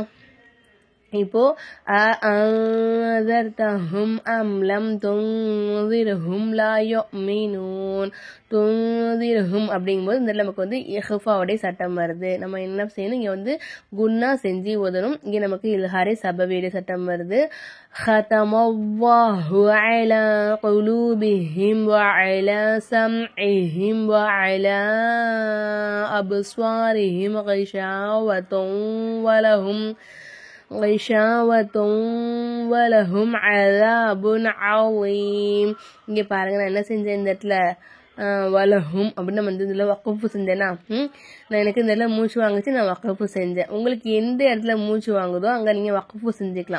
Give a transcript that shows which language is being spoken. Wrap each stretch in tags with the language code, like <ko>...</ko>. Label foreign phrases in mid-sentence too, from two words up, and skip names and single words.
<ar>இப்போ أأنذرتهم أم لم تنذرهم لا يؤمنون.</ar> <ta>துன்திர்ஹும் அப்படிங்கும்போது இந்த நமக்கு வந்து இஹ்ஃபாவுடைய சட்டம் வருது. நம்ம என்ன செய்யணும், இங்கே வந்து குன்னா செஞ்சு ஓதணும். இங்கே நமக்கு இல்ஹாரே சபவியுடைய சட்டம் வருது.</ta> <ar>ختمallahu على قلوبهم وعلى سمعهم وعلى أبصارهم غشاوة ولهم عذاب عظيم.</ar> <ta>இங்கே பாருங்க, நான் என்ன செஞ்சேன் இந்த இடத்துல வலஹும் அப்படின்னு நம்ம வந்து இதில் வக்கஃபு செஞ்சேன்னா நான் எனக்கு இந்த இடத்துல மூச்சு வாங்குச்சு, நான் வக்கஃபு செஞ்சேன். உங்களுக்கு எந்த இடத்துல மூச்சு வாங்குதோ அங்கே நீங்கள் வக்கஃபு செஞ்சுக்கலாம்.</ta>